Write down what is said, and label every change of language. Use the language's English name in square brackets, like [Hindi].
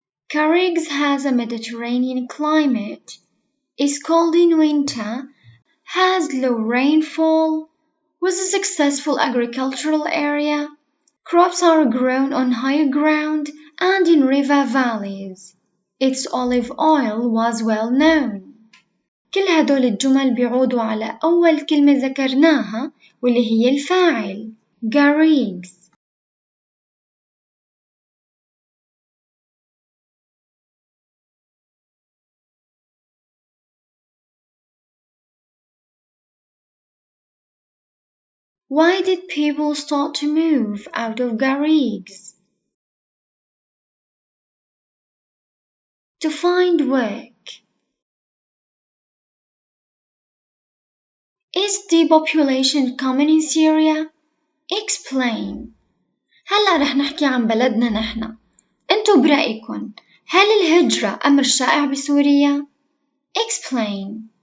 [English] Garrigues has a Mediterranean climate, is cold in winter, has low rainfall, was a successful agricultural area, crops are grown on higher ground and in river valleys. Its olive oil was well known. [Arabic] كل هدول الجمل بيعودوا على أول كلمة ذكرناها واللي هي الفاعل garrigues. [English] Why did people start to move out of garrigues? To find work. Is depopulation common in Syria? Explain. [Arabic] هلأ رح نحكي عن بلدنا نحن. انتو برأيكن هل الهجرة أمر شائع بسوريا؟ [English] Explain.